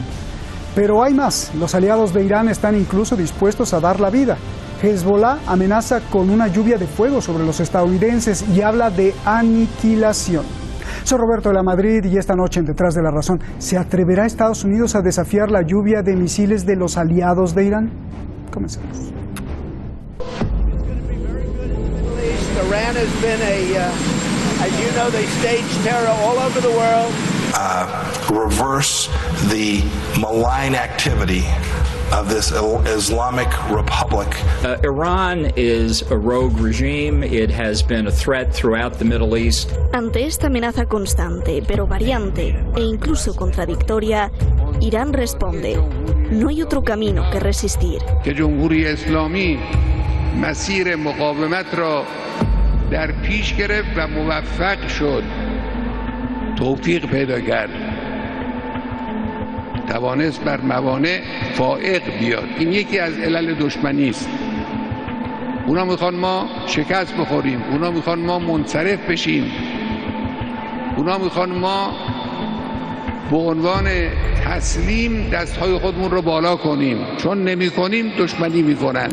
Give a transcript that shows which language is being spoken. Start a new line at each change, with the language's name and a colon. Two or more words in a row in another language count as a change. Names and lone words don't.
Spanish: Pero hay más, los aliados de Irán están incluso dispuestos a dar la vida. Hezbollah amenaza con una lluvia de fuego sobre los estadounidenses y habla de aniquilación. Soy Roberto de la Madrid y esta noche en Detrás de la Razón, ¿se atreverá Estados Unidos a desafiar la lluvia de misiles de los aliados de Irán? Comencemos.
English: Iran has been as you know, they stage terror all over the world. Reverse the malign activity of this Islamic Republic. Iran is a rogue regime. It has been a threat throughout the Middle East.
Spanish: Ante esta amenaza constante, pero variante e incluso contradictoria, Irán responde: no hay otro camino que resistir.
Persian: که جمهوری اسلامی مسیر مقاومت را در پیش گرفت و موفق شد توفیق پیدا کرد توانست بر موانع فائق بیاد این یکی از علل دشمنی است اونا میخوان ما شکست بخوریم اونا میخوان ما منصرف بشیم اونا میخوان ما به عنوان تسلیم دستهای خودمون رو بالا کنیم چون نمی کنیم دشمنی میکنن